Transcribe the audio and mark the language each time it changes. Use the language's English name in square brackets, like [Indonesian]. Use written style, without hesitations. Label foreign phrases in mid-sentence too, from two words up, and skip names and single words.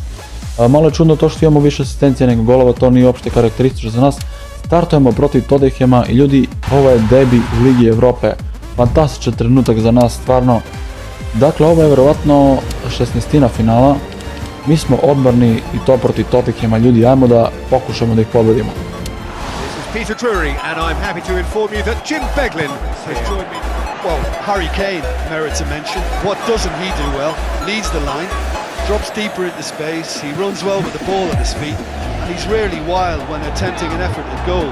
[Serbian] Malo je čudno to što imamo više asistencija nego golova, to nije uopšte karakteristično za nas. Startujemo protiv Tottenhama i ljudi, ovo je debi u Ligi Evrope. Fantastičan trenutak za nas, stvarno. Dakle, ovo je vjerovatno 16. finala. Mi smo odbrani i to protiv Tottenhama, ljudi, ajmo da pokušamo da ih pobedimo. [English] Peter Drury, and I'm happy to inform you that Jim Beglin has joined me. Well, Harry Kane merits a mention. What doesn't he do well? Leads the line, drops deeper into space, he runs well with the ball at his feet, and he's rarely wild when attempting an effort at goal.